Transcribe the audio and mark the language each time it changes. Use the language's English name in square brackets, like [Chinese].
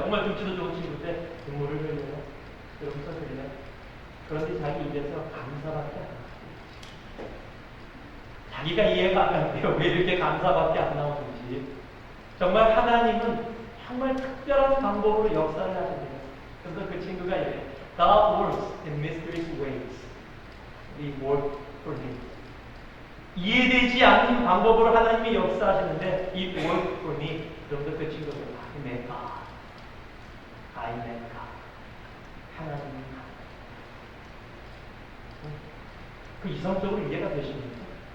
[Korean] 정말 금치도 좋은 친구인데 눈물을 흘려요. 그러면서 그래요. 그런데 자기 입에서 감사밖에 안 나와요. 자기가 이해가 안 가는데요. 왜 이렇게 감사밖에 안 나오는지. 정말 하나님은 정말 특별한 방법으로 역사를 하십니다. 그래서 그 친구가 이래요. [English] God works in mysterious ways. We work for Him. [Korean] 이해되지 않는 방법으로 하나님이 역사하시는데 이 work for me. 그러면서 그 친구가 I met God. [English] I met God. [Korean] 하나님이 그 이성적으로 이해가 되십니까?